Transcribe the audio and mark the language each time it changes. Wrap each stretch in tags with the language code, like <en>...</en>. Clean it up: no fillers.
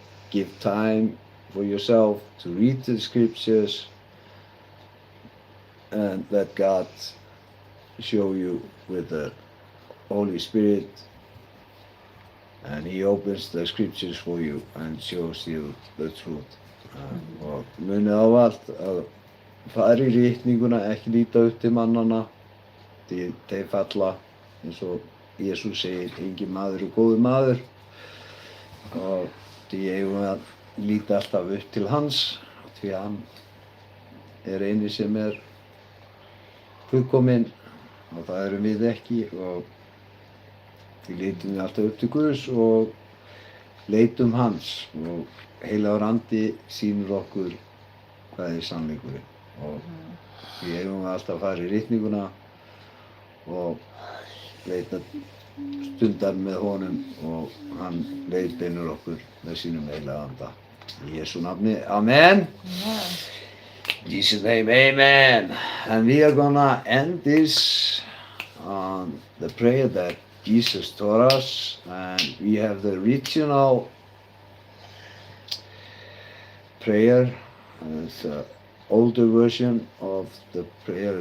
<en>Give time for yourself to read the scriptures and let God show you with the Holy Spirit, and He opens the scriptures for you and shows you the truth.</en> <is>Og munið ávallt að fara í ritninguna, ekki líta upp til mannanna, því þeir falla, eins og Jesús segir, engin maður er góður maður, og því eigum við að líta alltaf upp til hans, því hann er eini sem er fullkominn og það erum við ekki, og því lítum við alltaf upp til Guðs og leitum hans, og Heilagur Andi sýnir okkur hvað er sannleikurinn, og því eigum við alltaf að fara í ritninguna og leita stundar með honum, og hann leiðbeinir okkur með sínum Heilaga Anda. Í Jesú nafni, amen. Amen.</is> <en>In Jesus' name, amen. And we are gonna end this on the prayer that Jesus taught us, and we have the original prayer. It's an older version of the prayer.</en>